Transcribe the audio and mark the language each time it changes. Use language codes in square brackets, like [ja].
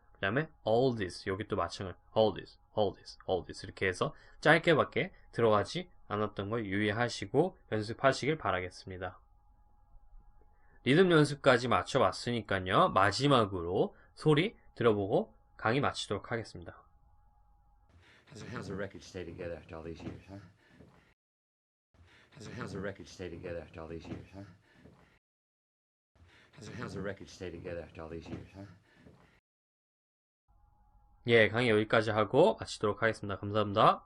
[ko] 그 다음에 all this 여기 또 마찬가지 all this 이렇게 해서 짧게밖에 들어가지 않았던 걸 유의하시고 연습하시길 바라겠습니다. 리듬 연습까지 맞춰봤으니까요. 마지막으로 소리 들어보고 강의 마치도록 하겠습니다. [en] How's the record stay together after all these years, huh? How's the record stay together after all these years, huh? How's the record stay together after all these years, huh? [ko] 예, 강의 여기까지 하고 마치도록 하겠습니다. 감사합니다.